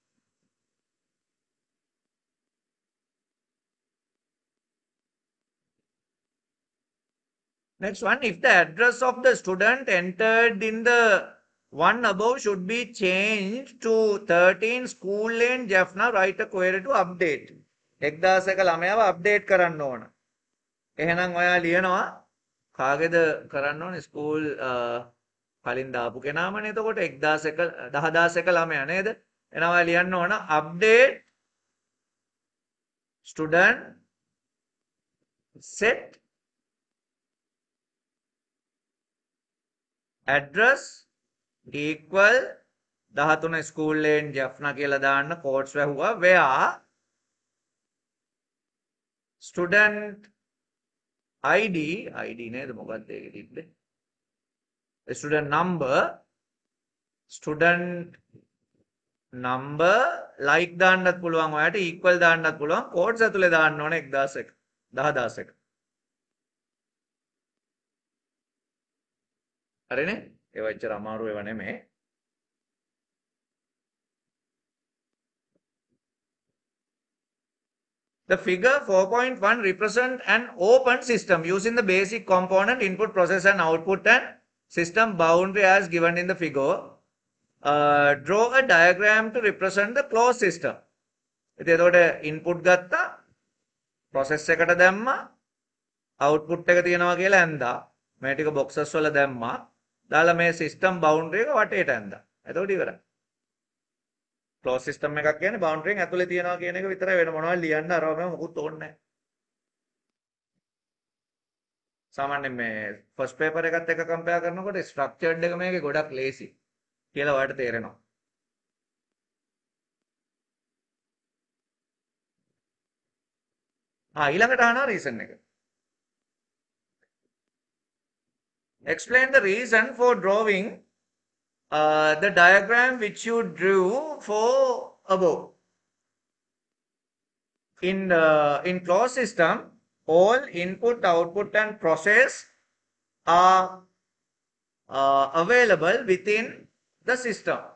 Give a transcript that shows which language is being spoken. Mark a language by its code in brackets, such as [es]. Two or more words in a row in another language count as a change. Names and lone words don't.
[en] Next one, if the address of the student entered in the one above should be changed to 13 School Lane, Jaffna, write a query to update. [si] 1001 ළමයාව update කරන්න ඕන. එහෙනම් ඔයා ලියනවා කාගේද කරන්න ඕනේ ස්කූල් කලින් දාපු කෙනාමනේ එතකොට 10001 ළමයා නේද? එහෙනම් ඔයා ලියන්න ඕන [en] update student set address equal 13 School Lane Jaffna [si] කියලා දාන්න quotes වැහුවා where [en] student ID [si] නේද මොකක්ද ඒකේ තිබ්බේ [en] student number [si] like දාන්නත් පුළුවන් ඔයාලට equal දාන්නත් පුළුවන් quotes ඇතුලේ දාන්න ඕනේ 10001 හරිනේ ඒවා එච්චර අමාරු ඒවා නෙමෙයි. [en] The figure 4.1 represents an open system using the basic component input, process and output and system boundary as given in the figure. Draw a diagram to represent the closed system. [si] ඉතින් එතකොට input ගත්තා, process එකට දැම්මා, output එක තියෙනවා කියලා ඇඳා. මේ ටික boxes වල දැම්මා. දාලා මේ [en] system boundary [si] එක වටේට ඇඳා. එතකොට ඉවරයි. [en] closed system [si] එකක් කියන්නේ boundary එක ඇතුලේ තියනවා කියන එක විතරයි, වෙන මොනවද ලියන්න අරවම මොකුත් ඕනේ නැහැ. සාමාන්‍යයෙන් මේ [en] first paper [si] එකත් එක්ක compare කරනකොට structured එක මේකේ ගොඩක් lazy කියලා ඔයාලට තේරෙනවා. ඊළඟට අහනවා reason එක. [en] Explain the reason for drawing the diagram which you drew for above. In closed system, all input, output and process are available within the system.